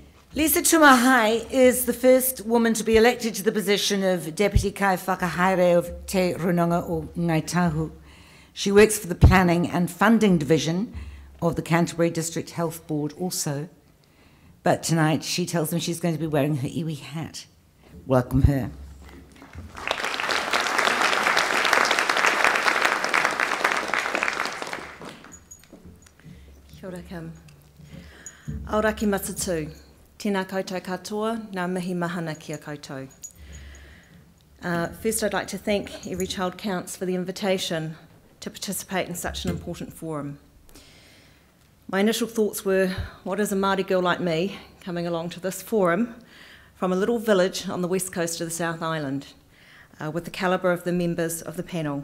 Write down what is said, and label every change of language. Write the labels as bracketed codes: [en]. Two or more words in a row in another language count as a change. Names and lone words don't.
[en] Lisa Tumahai is the first woman to be elected to the position of Deputy Kaiwhakahaere of Te Runanga o Ngai Tahu. She works for the Planning and Funding Division of the Canterbury District Health Board also. But tonight she tells me she's going to be wearing her iwi hat. Welcome her. [mi] Kia ora Kim. Auraki matatu. Tēnā koutou katoa, ngā mihi mahana kia koutou. [en] First, I'd like to thank EveryChild Counts for the invitation to participate in such an important forum. My initial thoughts were, what is a Māori girl like me coming along to this forum from a little village on the west coast of the South Island, with the calibre of the members of the panel?